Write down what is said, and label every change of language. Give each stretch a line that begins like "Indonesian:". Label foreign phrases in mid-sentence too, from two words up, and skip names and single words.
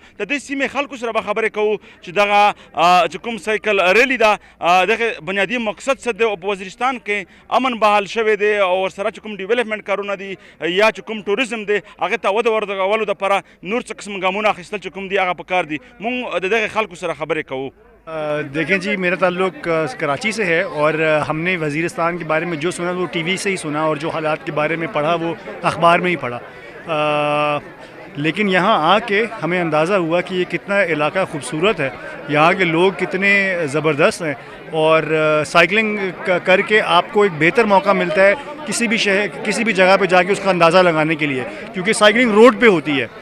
Pashto: د دې سیمې خلکو سره به خبرې کوو چې دغه چې کوم سایکل ریلي ده دغه بنیادي مقصد څه دی او په وزیرستان کې امن بحال شوی دی، او ورسره چې کوم ډیولپمنټ کارونه دي یا چې کوم ټوریزم دی هغه ته وده ورکولو دپاره نور څه قسم ګامونه اخیستل چې کوم دي هغه پکار دي. مونږ د دغه خلکو سره خبرې کوو.
Urdu: دیکھیں جی، میرا تعلق کراچی سے ہے اور ہم نے وزیرستان کے بارے میں جو سنا وہ ٹی وی سے ہی سنا اور جو حالات کے بارے میں پڑھا وہ اخبار میں ہی پڑھا. لیکن یہاں آ کے ہمیں اندازہ ہوا کہ یہ کتنا علاقہ خوبصورت ہے، یہاں کے لوگ کتنے زبردست ہیں اور سائیکلنگ کر کے آپ کو ایک بہتر موقع ملتا ہے کسی بھی شہر کسی بھی جگہ پہ جا کے اس کا اندازہ لگانے کے لیے، کیونکہ سائیکلنگ روڈ پہ ہوتی ہے.